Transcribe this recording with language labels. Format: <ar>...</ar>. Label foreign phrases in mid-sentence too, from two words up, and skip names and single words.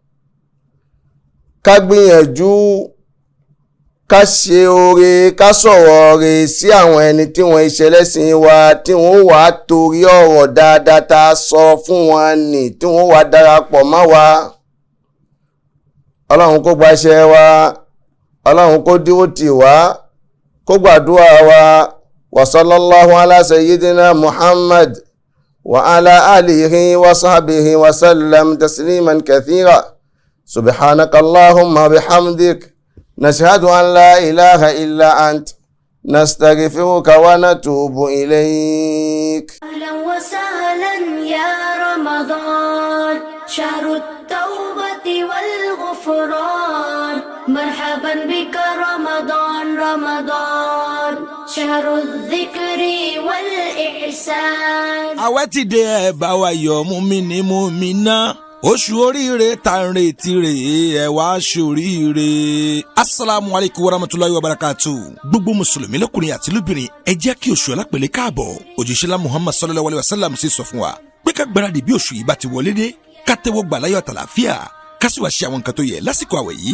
<yo>ká gbìyànjú ká ṣe oore, ká sọ̀rọ̀ oore sí àwọn ẹni tí wọ́n ṣe lẹ́sìn wa, tí wọ́n wà torí ọ̀rọ̀ dáadáa tá a sọ fún wọn nì, tí wọ́n wà darapọ̀ mọ́ wa. Ọlọ́run kó gbaṣẹ́ wa, Ọlọ́run kó dúró tì wá, kó gbàdúrà wa.</yo> <ar>وصلى الله على سيدنا محمد وعلى آله وصحبه وسلم تسليما كثيرا. سبحانك اللهم وبحمدك نشهد أن لا إله إلا أنت نستغفرك ونتوب إليك. أهلا وسهلا يا رمضان شهر التوبة والغفران. مرحبا بك رمضان رمضان، شهر الذكر والإحسان.</ar> <yo>àwẹ̀ ti dé ẹ bá wa yọ̀ mùmínì mùmínà, oṣù oríire tá ń retí rèé ẹ wá ṣoríire.</yo> <ar>السلام عليكم ورحمة الله وبركاته.</ar> <yo>gbogbo mùsùlùmí lọ́kùnrin àti lóbìnrin ẹ jẹ́ kí oṣù alápẹ̀lẹ̀ káàbọ̀. òjíṣẹ́lá Muhammad</yo> <ar>صلى الله عليه وسلم</ar> <yo>sì sọ fún wa pé ká gbáradì bí oṣù yìí bá ti wọlé dé, ká tẹ́wọ́ gbà láyọ̀ àtàlàfíà, ká sì wá ṣe àwọn nǹkan tó yẹ lásìkò àwẹ̀ yìí.</yo>